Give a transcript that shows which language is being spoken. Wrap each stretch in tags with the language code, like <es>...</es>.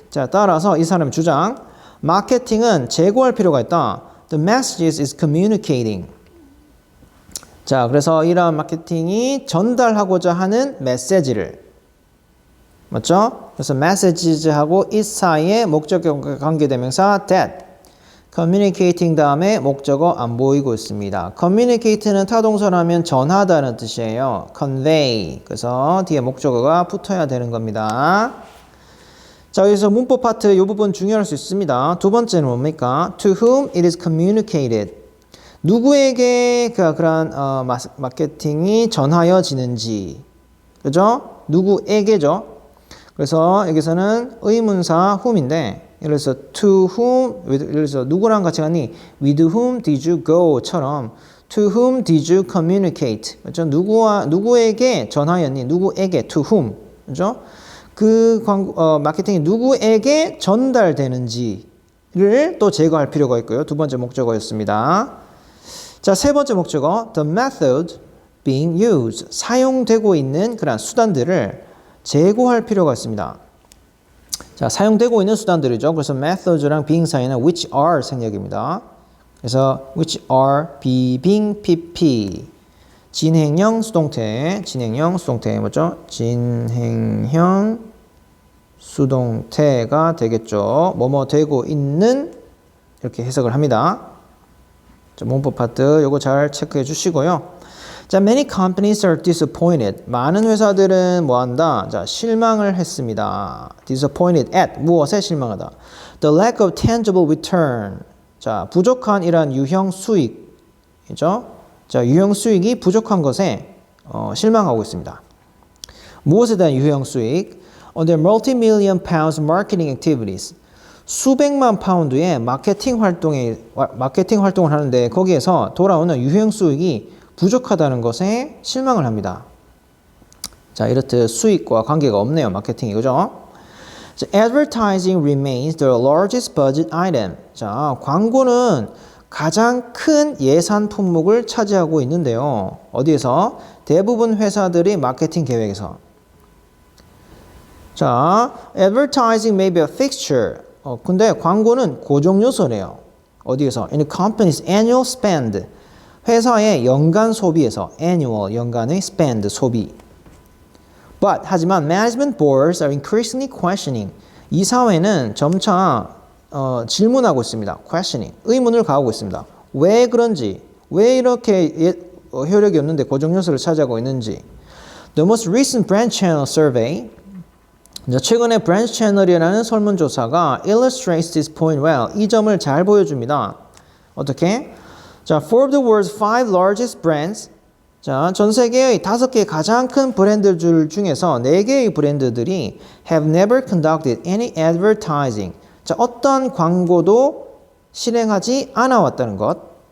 <ko>자, 따라서 이 사람의 주장. 마케팅은 재고할 필요가 있다.</ko> <en>The message is communicating.</en> <ko>자, 그래서 이러한 마케팅이 전달하고자 하는 메시지를. 맞죠? 그래서 messages하고 it 사이에 목적격 관계대명사 that. communicating 다음에 목적어 안 보이고 있습니다. communicate는 타동사라면 전하다는 뜻이에요.</ko> <en>convey.</en> <ko>그래서 뒤에 목적어가 붙어야 되는 겁니다. 자, 여기서 문법 파트 이 부분 중요할 수 있습니다. 두 번째는 뭡니까?</ko> <en>To whom it is communicated.</en> <ko>누구에게 그러한 마케팅이 전하여지는지. 그죠? 누구에게죠? 그래서 여기서는 의문사 whom인데 예를 들어서 to whom, 예를 들어서 누구랑 같이 가니</ko> <en>with whom did you go</en> <ko>처럼</ko> <en>to whom did you communicate.</en> <ko>그렇죠? 누구에게 전하였니? 누구에게 to whom. 그렇죠? 그 마케팅이 누구에게 전달되는지를 또 제거할 필요가 있고요. 두 번째 목적어였습니다. 자, 세 번째 목적어</ko> <en>the method being used.</en> <ko>사용되고 있는 그런 수단들을 제고할 필요가 있습니다. 자, 사용되고 있는 수단들이죠. 그래서 methods랑 being 사이에는 which are 생략입니다. 그래서</ko> <en>which are being pp.</en> <ko>진행형 수동태, 뭐죠? 진행형 수동태가 되겠죠. 뭐뭐 되고 있는 이렇게 해석을 합니다. 자, 문법 파트 요거 잘 체크해 주시고요.</ko> <en>자, many companies are disappointed.</en> <ko>많은 회사들은 뭐한다? 자, 실망을 했습니다. disappointed at 무엇에 실망하다.</ko> <en>The lack of tangible return.</en> <ko>자, 부족한 이란 유형 수익이죠. 자, 유형 수익이 부족한 것에 실망하고 있습니다. 무엇에 대한 유형 수익?</ko> <en>On their multi-million pounds marketing activities.</en> <ko>수백만 파운드의 마케팅 활동을 하는데 거기에서 돌아오는 유형 수익이 부족하다는 것에 실망을 합니다. 자, 이렇듯 수익과 관계가 없네요. 마케팅이. 그죠?</ko> <en>자, advertising remains the largest budget item.</en> <ko>자, 광고는 가장 큰 예산 품목을 차지하고 있는데요. 어디에서? 대부분 회사들이 마케팅 계획에서.</ko> <en>자, advertising may be a fixture.</en> <ko>근데 광고는 고정 요소래요. 어디에서?</ko> <en>In a company's annual spend.</en> <ko>회사의 연간 소비에서 annual, 연간의 spend, 소비.</ko> <en>But,</en> <ko>하지만</ko> <en>management boards are increasingly questioning.</en> <ko>이사회는 점차 질문하고 있습니다. questioning, 의문을 가하고 있습니다. 왜 그런지, 왜 이렇게 효력이 없는데 고정 요소를 차지하고 있는지.</ko> <en>The most recent brand channel survey,</en> <ko>최근에 브랜드 채널이라는 설문조사가</ko> <en>illustrates this point well.</en> <ko>이 점을 잘 보여줍니다. 어떻게?</ko> <en>자, for the world's 5 largest brands.</en> <ko>자, 전 세계의 5개 가장 큰 브랜드들 중에서 4개의 브랜드들이</ko> <en>have never conducted any advertising.</en> <ko>자, 어떤 광고도 실행하지 않아 왔다는 것.</ko>